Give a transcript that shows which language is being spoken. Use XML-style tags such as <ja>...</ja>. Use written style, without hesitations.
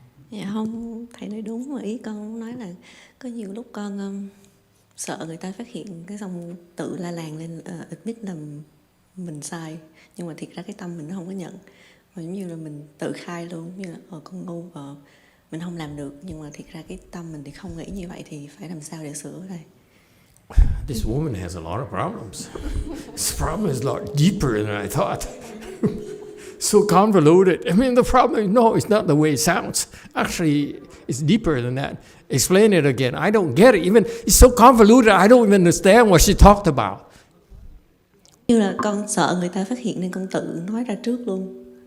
<vi>Dạ không, thầy nói đúng, mà ý con nói là có nhiều lúc con sợ người ta phát hiện cái xong tự la làng lên, admit là mình sai, nhưng mà thiệt ra cái tâm mình nó không có nhận, và giống như là mình tự khai luôn, như là con ngu, mình không làm được, nhưng mà thiệt ra cái tâm mình thì không nghĩ như vậy, thì phải làm sao để sửa đây?</vi> <en>This woman has a lot of problems. This problem is a lot deeper than I thought. So convoluted. I mean, the problem is, no, it's not the way it sounds. Actually, it's deeper than that. Explain it again. I don't get it. Even it's so convoluted, I don't even understand what she talked about.</en> <vi>Như là con sợ người ta phát hiện nên con tự nói ra trước luôn.</vi>